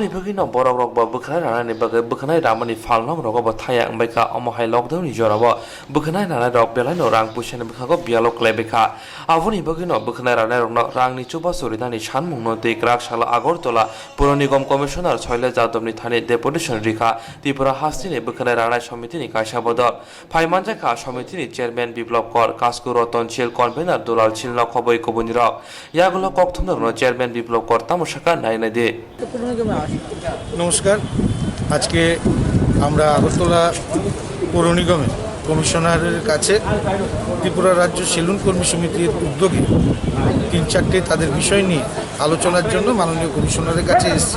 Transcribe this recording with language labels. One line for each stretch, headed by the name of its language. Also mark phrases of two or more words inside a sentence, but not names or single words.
Kok Borok: bagai no borok rok ba bukhnai rana ni bagai bukhnai ramani falnong rok ba thaya angbai ka omohai lockdown ni joraba bukhnai nana rok belai no rang pusen bukhago bialo klebeka aboni bagai no bukhnai rana rok no rang ni chuba soridani sanmung no de Krakshalo Agartala Puro Nigam Commissioner Soile Jadovni Thane Deputation Rika Tripura Hasini bukhnai rana samiti ni kaisa bodol Phaimanja ka samiti ni chairman Biplop Kor Kasku Roton Chil convener Dulal Chilna khoboi kobuni rok yagulo kokthomna no chairman Biplop Kor tamoshaka naina de
Bangla: নমস্কার আজকে আমরা আগরতলা পৌর নিগমে কমিশনারের কাছে ত্রিপুরা রাজ্য সেলুন কর্মী সমিতির উদ্যোগে 3-4টে তাদের বিষয় নিয়ে আলোচনার জন্য মাননীয় কমিশনারের কাছে এসেছি।